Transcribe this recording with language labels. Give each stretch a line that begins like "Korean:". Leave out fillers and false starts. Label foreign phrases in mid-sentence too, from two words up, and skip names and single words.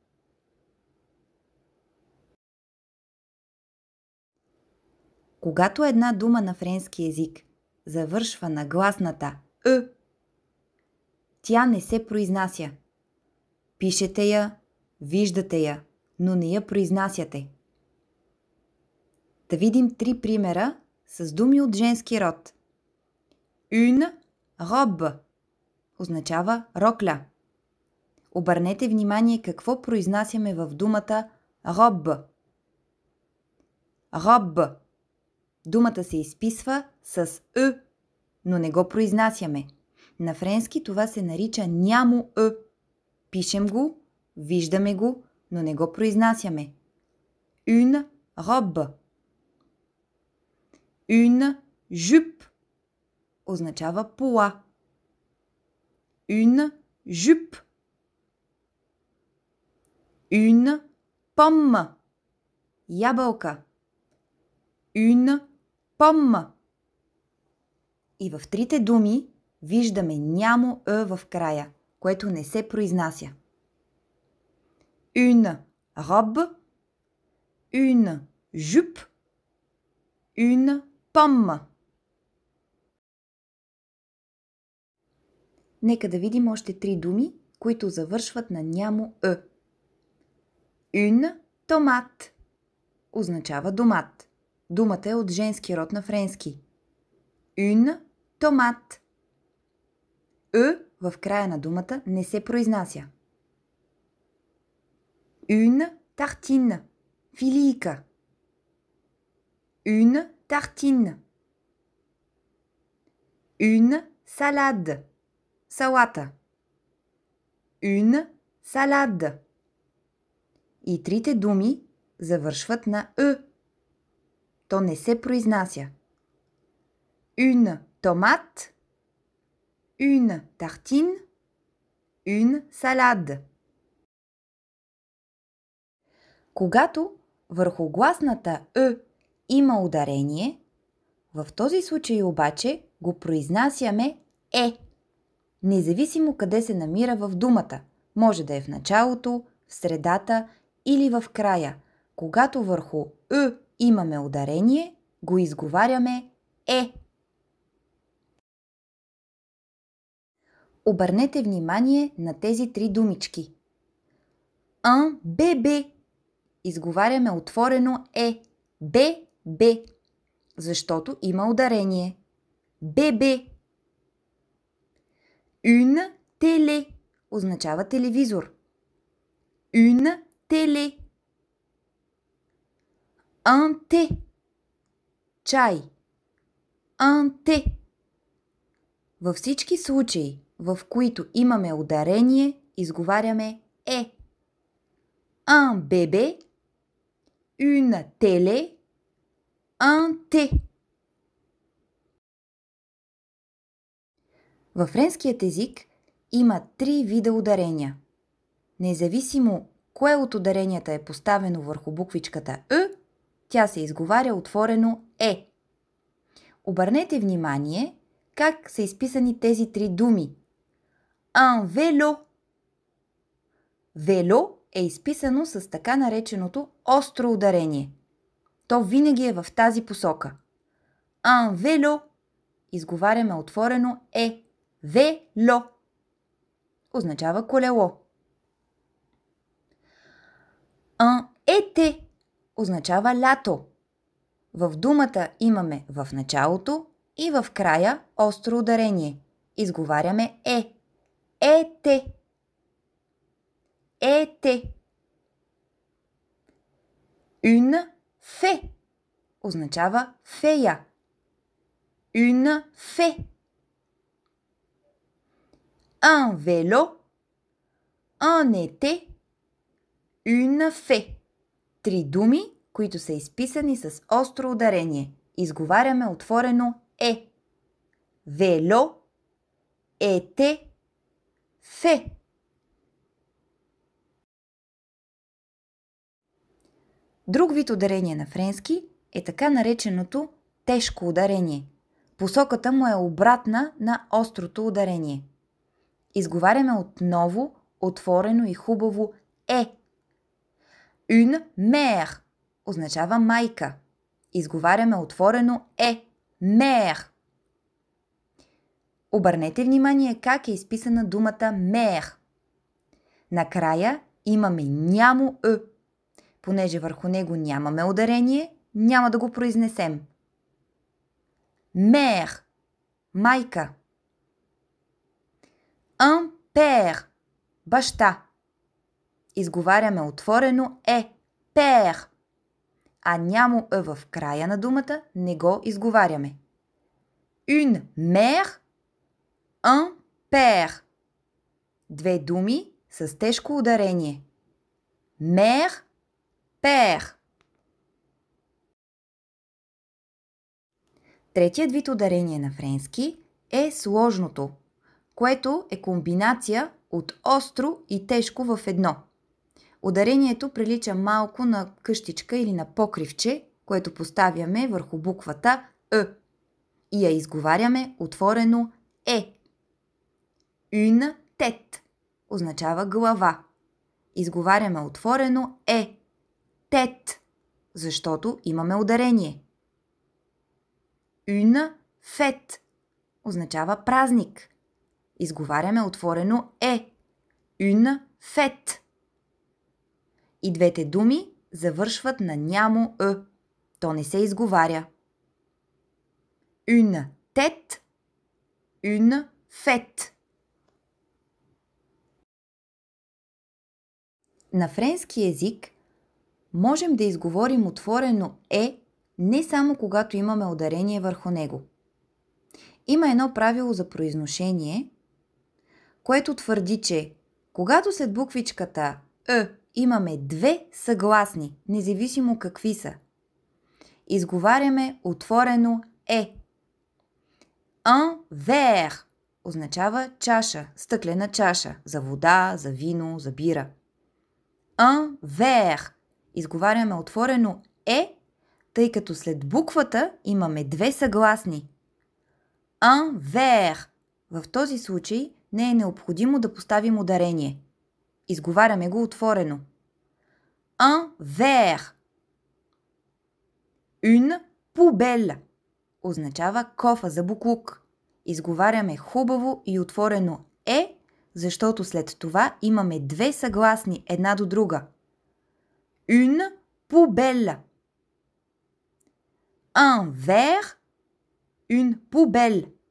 Bulgarian: Когато една дума на френски език завършва на гласната Ъ, тя не се произнася. Пишете я, виждате я, но не я произнасяте. Да видим 3 примера с думи от женски род.
French: Une robe
Bulgarian: означава рокля. Обърнете внимание какво произнасяме в думата robe. Robe. Думата се изписва с Ъ, но не го произнасяме. На френски това се нарича нямо Ъ. Пишем го, виждаме го, но не го произнасяме.
French: Une robe. Une jupe
Bulgarian: означава пола.
French: Une jupe. Une pomme. Ябълка. Une pomme.
Bulgarian: И в трите думи виждаме нямо «е» в края, което не се произнася.
French: Une robe. Une jupe. Une pomme.
Bulgarian: Нека да видим още три думи, които завършват на нямо «е».
French: Une tomate
Bulgarian: означава домат. Думата е от женски род на френски.
French: Une tomate.
Bulgarian: «Е» в края на думата не се произнася.
French: Une tartine. Филийка. Une tartine. Une salade. Салата. Une salade.
Bulgarian: И трите думи завършват на «е». То не се произнася.
French: Une tomate. Une tartine. Une salade.
Bulgarian: Когато върху гласната «е» има ударение, в този случай обаче го произнасяме «е». Независимо къде се намира в думата. Може да е в началото, в средата или в края. Когато върху «е» имаме ударение, го изговаряме «е». Обърнете внимание на тези три думички.
French: Un bébé.
Bulgarian: Изговаряме отворено «е». Б. Защото има ударение. Бебе.
French: Une télé
Bulgarian: означава телевизор.
French: Une télé. Un thé. Чай. Un thé.
Bulgarian: Във всички случаи, в които имаме ударение, изговаряме «е».
French: Un bébé. Une télé. Un thé.
Bulgarian: Във френският език има три вида ударения. Независимо кое от ударенията е поставено върху буквичката «е», тя се изговаря отворено «е». Обърнете внимание как са изписани тези три думи.
French: Un vélo.
Bulgarian: Вело е изписано с така нареченото остро ударение. То винаги е в тази посока.
French: Un vélo.
Bulgarian: Изговаряме отворено «е». Вело означава колело.
French: Un été
Bulgarian: означава лято. В думата имаме в началото и в края остро ударение. Изговаряме «е». Ете. Ете.
French: Une fée
Bulgarian: означава фея.
French: Une fée. Un vélo. Un été. Une fée.
Bulgarian: Три думи, които са изписани с остро ударение. Изговаряме отворено «е». Вело. Ете. Фе. Друг вид ударение на френски е така нареченото тежко ударение. Посоката му е обратна на острото ударение. Изговаряме отново отворено и хубаво «е».
French: Une mère
Bulgarian: означава майка. Изговаряме отворено «е». Mère. Обърнете внимание как е изписана думата mère. Накрая имаме нямо «е». Понеже върху него нямаме ударение, няма да го произнесем. Mère. Майка.
French: Un père.
Bulgarian: Баща. Изговаряме отворено «е». Père. А нямо «е» в края на думата не го изговаряме.
French: Une mère. Un père.
Bulgarian: Две думи с тежко ударение.
French: Mère. Père.
Bulgarian: Третият вид ударение на френски е сложното, което е комбинация от остро и тежко в едно. Ударението прилича малко на къщичка или на покривче, което поставяме върху буквата Е и я изговаряме отворено Е.
French: Une tête
Bulgarian: означава глава. Изговаряме отворено Е. Тет, защото имаме ударение.
French: Une fête
Bulgarian: означава празник. Изговаряме отворено Е.
French: Une fête.
Bulgarian: И двете думи завършват на нямо Е. То не се изговаря.
French: Une tête, une fête.
Bulgarian: На френски език можем да изговорим отворено Е не само когато имаме ударение върху него. Има едно правило за произношение, което твърди, че когато след буквичката Е имаме две съгласни, независимо какви са, изговаряме отворено Е.
French: Un verre
Bulgarian: означава чаша, стъклена чаша, за вода, за вино, за бира.
French: Un verre
Bulgarian: изговаряме отворено Е, тъй като след буквата имаме две съгласни.
French: Un verre.
Bulgarian: В този случай не е необходимо да поставим ударение. Изговаряме го отворено.
French: Un verre. Une poubelle
Bulgarian: означава кофа за боклук. Изговаряме хубаво и отворено Е, защото след това имаме две съгласни една до друга.
French: Une poubelle. Un verre, une poubelle.